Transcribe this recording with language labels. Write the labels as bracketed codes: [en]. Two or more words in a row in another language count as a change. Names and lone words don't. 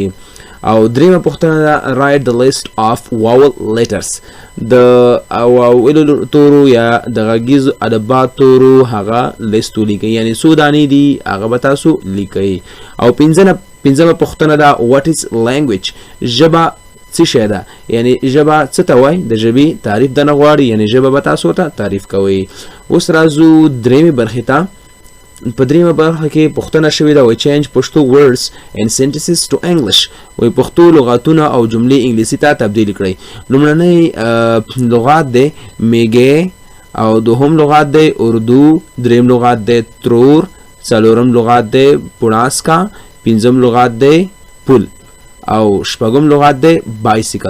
[ps] او دریمه پوښتنه ده [en] write the list of vowel letters. [ps] د واولو تورو یا د غږیزو ادبا تورو هغه لیست ولیکئ، یعنی څو دانې دي هغه به تاسو لیکئ. او پنځمه پوښتنه ده [en] what is language. [ps] ژبه څه شی ده، یعنی ژبه څه ته وایي، د ژبې تعریف دنه غواړي، یعنی ژبه به تاسو ته تعریف کوئ. اوس راځو دریمې برخې ته. په دریمه برخه کې پوښتنه شوې ده change پښتو [en] words and sentences to English. [ps] وایي پښتو لغاتونه او جملې انګلیسي ته تبدیل کړئ. لومړنی لغات دی میږی، او دوهم لغات دی اردو، دریم لغات دی ترور، څلورم لغات دی پوڼاسکا، پنځم لغات دی پل او شپږم لغات دی بایسیکل.